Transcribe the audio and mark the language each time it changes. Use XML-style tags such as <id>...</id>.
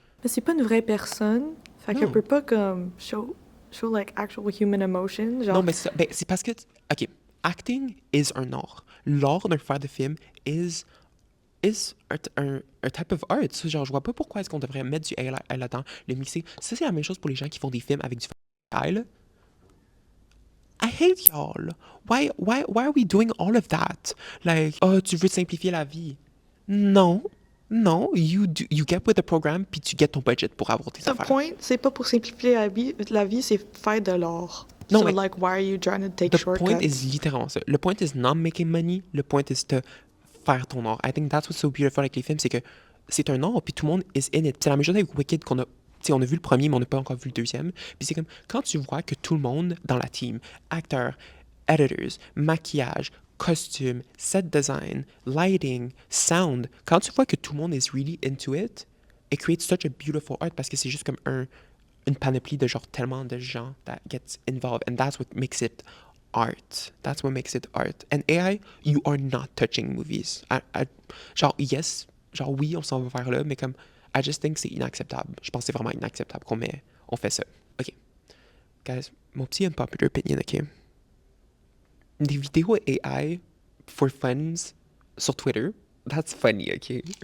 <fr>Mais c'est pas une vraie personne, fait qu'elle peut pas comme</fr> <en>show like actual human emotion,</en> <fr>genre. Non, mais c'est parce que, ok,</fr> <en>acting is</en> <fr>un art. L'art d'un faire de film is un type of art. So, genre, je vois pas pourquoi est-ce qu'on devrait mettre du AI là-dedans, le mixer. Ça, c'est la même chose pour les gens qui font des films avec du AI, là.</fr> <en>I hate y'all. Why are we doing all of that?</en> <fr>Like, oh, tu veux simplifier la vie. Non,</fr> <en>you get with the program,</en> <fr>puis tu get ton budget pour avoir tes affaires. Le point, c'est pas pour simplifier la vie, c'est faire de l'art. Non,</fr> <en>so,</en> <fr>mais</fr> <en>like, why are you trying to take the shortcuts?</en> <fr>point is littéralement ça.</fr> <en>Le point is not making money.</en> <fr>Le point is to faire ton art.</fr> <en>I think that's what's so beautiful</en> <fr>avec les films, c'est que c'est un art, puis tout le monde</fr> <en>is in it.</en> <fr>C'est la même chose avec Wicked qu'on a. Tu sais, on a vu le premier, mais on n'a pas encore vu le deuxième. Puis c'est comme, quand tu vois que tout le monde dans la team, acteurs, editors, maquillage, costume, set design, lighting, sound, quand tu vois que tout le monde</fr> <en>is really into it, it creates such a beautiful art</en> <fr>parce que c'est juste comme une panoplie de genre tellement de gens</fr> <en>that gets involved, and that's what makes it art. That's what makes it art. And AI, you are not touching movies.</en> <fr>Genre, yes, genre oui, on s'en va vers là, mais comme,</fr> <en>I just think</en> <fr>c'est inacceptable. Je pense que c'est vraiment inacceptable on fait ça. OK. Guys, mon petit unpopular opinion, OK?</fr> <en>Des vidéos AI for funds sur Twitter, that's funny, OK?</en>